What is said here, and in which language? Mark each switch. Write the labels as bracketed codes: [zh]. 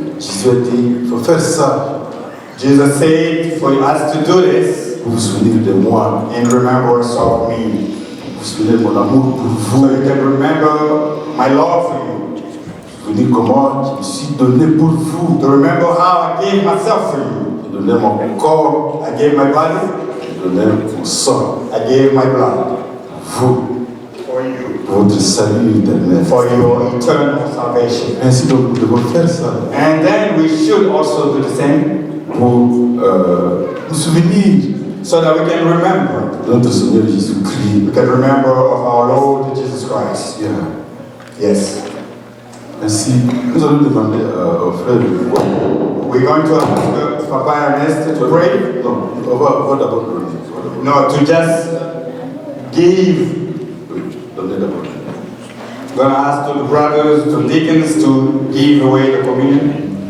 [fr] Jésus a dit, il faut faire ça [en] Jesus said for us to do this [fr] pour vous souvenir de moi, [en] in remembrance of me. [fr] pour vous souvenir de mon amour pour [en] So [fr] vous, [en] you can remember my love for you. [fr] vous souvenir comment je me suis donné pour vous, [en] To remember how I gave myself for you. [fr] j'ai donné mon corps, [en] I gave my body. [fr] j'ai donné mon sang, [en] I gave my blood [fr] vous, [en] for you. [fr] pour votre salut éternel. [en] For your eternal salvation. [fr] Ainsi donc nous devons faire ça [en] And then we should also do the same [fr] pour nous souvenir [en] so that we can remember. [fr] de notre Seigneur Jésus-Christ. [en] We can remember of our Lord Jesus Christ. Yeah. Yes. [fr] Ainsi, nous allons demander au frère de voir. [en] We're going to ask Papa Ernest to pray. [fr] Non, on va d'abord donner. [en] No, to just give. [fr] Oui, donner d'abord. [en] I'm going to ask to the brothers, to deacons to give away the communion.